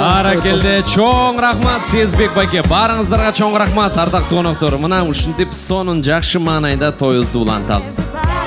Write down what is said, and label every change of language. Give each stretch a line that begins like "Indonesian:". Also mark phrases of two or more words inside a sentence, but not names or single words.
Kyrgyz: Баракелде, чоң рахмат Сезбек байке. Барыңыздарға чоң рахмат,
Kazakh: ардақты қонақтар.
Kyrgyz: Мына ушинтип сонун жакшы маанайда тоюбузду уланталы.